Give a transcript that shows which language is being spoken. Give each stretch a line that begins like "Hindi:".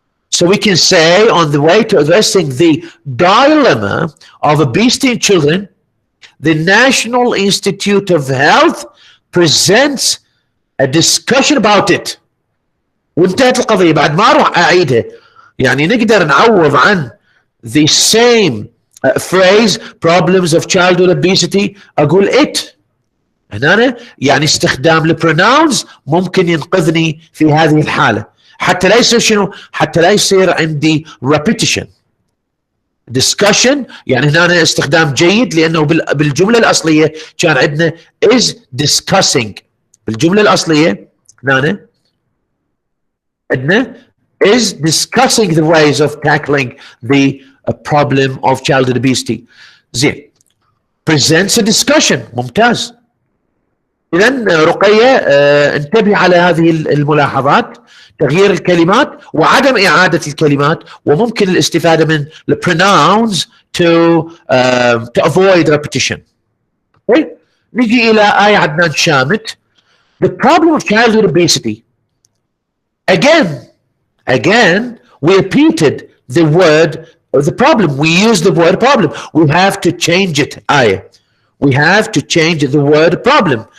English: So we can say on the way to addressing the dilemma of obesity in children, the National Institute of Health presents a discussion about it.
Arabic: وانتهت القضية. بعد ما اروح اعيدها. يعني نقدر نعوض عن the same phrase problems of childhood obesity. اقول it. هنا يعني استخدام البروناونز ممكن ينقذني في هذه الحالة، حتى لا يصير شنو؟ حتى لا يصير عندي repetition. discussion يعني هنا استخدام جيد، لأنه بالجملة الأصلية كان عندنا is discussing. بالجملة الأصلية هنا عندنا is discussing the ways of tackling the problem of childhood obesity. زين. presents a discussion. ممتاز. إذن رقية انتبه على هذه الملاحظات، تغيير الكلمات وعدم إعادة الكلمات، وممكن الاستفادة من the pronouns to avoid repetition. okay. نجي إلى آية عدنان شامت.
English: The problem of childhood obesity. Again, we repeated the word of the problem. We use the word problem. We have to change it. We have to change the word problem.